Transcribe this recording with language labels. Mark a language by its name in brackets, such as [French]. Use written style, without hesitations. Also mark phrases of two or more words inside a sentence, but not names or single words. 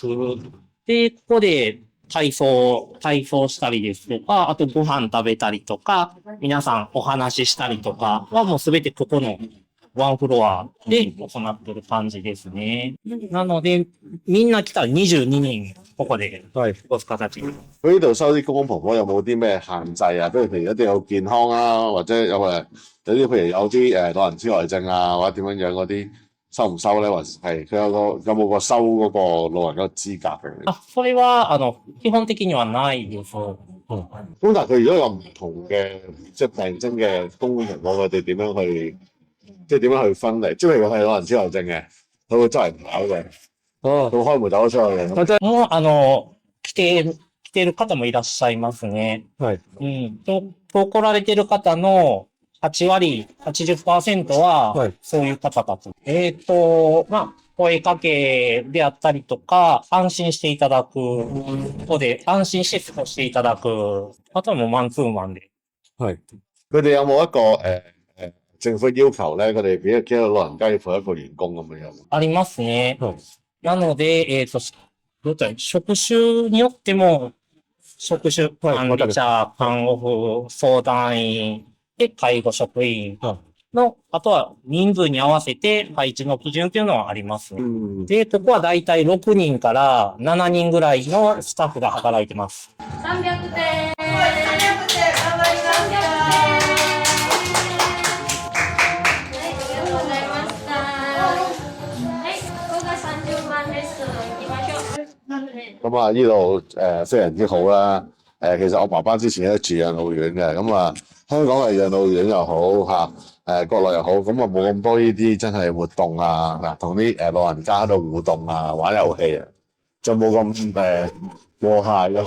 [Japanese] で、ここで体操したりですとか、あとご飯食べたりとか、皆さんお話ししたりとかはもうすべてここのワンフロアで行ってる感じですね。なので、みんな来たら22人、ここで過ごす形。 [Cantonese] 佢呢度收啲公公婆婆有冇啲咩限制啊？譬如一定要健康啊，或者有啲譬如有啲老人痴呆症啊，或者點樣樣嗰啲收唔收咧？還是係佢有冇個收嗰個老人嗰個資格嘅？ [Japanese] あ、それは、基本的にはないです。 [Cantonese] 咁但係佢如果有唔同嘅即係病徵嘅公公婆婆，佢哋點樣去點樣去分離？即係譬如佢係老人痴呆症嘅，佢會周圍跑嘅，佢會開門走咗出去嘅。 [Japanese] もう、来てる方もいらっしゃいますね。そう来られてる方の8割、80% は、そういう方たち。声かけであったりとか、安心していただくことで、安心して過ごしていただく。あとはもうマンツーマンで。 [Cantonese] 佢哋有冇一個政府要求咧？佢哋俾幾多老人家要配一個員工咁樣？ [Japanese] ありますね。なので、どうだろう、職種によっても、職種、管理者、看護婦、相談員、で、介護職員の、あとは人数に合わせて配置の基準というのはあります。で、ここはだいたい6人から7人ぐらいのスタッフが働いてます。 300点。300点、頑張りました。はい、ありがとうございました。はい、ここが30番です。行きましょう。 [Cantonese] 咁啊，呢度非常之好啦。其實我爸爸之前都住養老院嘅，咁啊香港嘅養老院又好嚇，國內又好，咁啊冇咁多呢啲真係活動啊，嗱同啲老人家喺度互動啊，玩遊戲啊，就冇咁和諧咯。